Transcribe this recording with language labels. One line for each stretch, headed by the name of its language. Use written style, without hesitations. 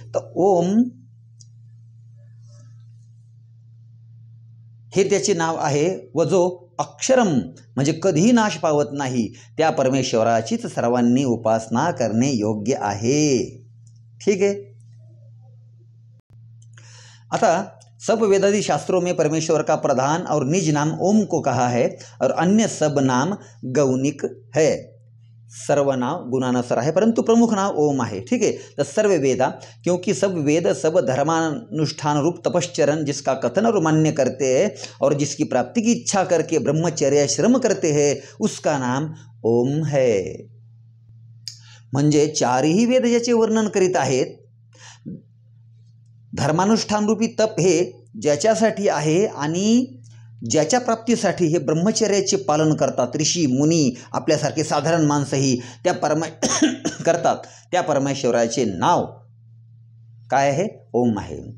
Marathi: तर ओम हे त्याचे नाव आहे व जो अक्षरम म्हणजे कधीही नाश पावत नाही त्या परमेश्वराचीच सर्वांनी उपासना करणे योग्य आहे.
Hindi: ठीक है. आता सब वेदादि शास्त्रों में परमेश्वर का प्रधान और निज नाम ओम को कहा है और अन्य सब नाम गौनिक है. सर्व नाव गुणानुसार है परंतु प्रमुख नाव ओम है. ठीक है. तो सर्व वेदा क्योंकि सब वेद सब धर्मानुष्ठान रूप तपश्चरण जिसका कथन और मान्य करते हैं और जिसकी प्राप्ति की इच्छा करके ब्रह्मचर्य श्रम करते हैं उसका नाम ओम है.
Marathi: म्हणजे 4ही वेद ज्याचे वर्णन करीत आहेत. धर्मानुष्ठान रूपी तप हे ज्याच्यासाठी आहे आणि ज्याच्या प्राप्तीसाठी हे ब्रह्मचर्याचे पालन करतात ऋषी मुनी आपल्यासारखे साधारण माणसंही त्या करतात त्या परमेश्वराचे नाव काय आहे? ओम आहे.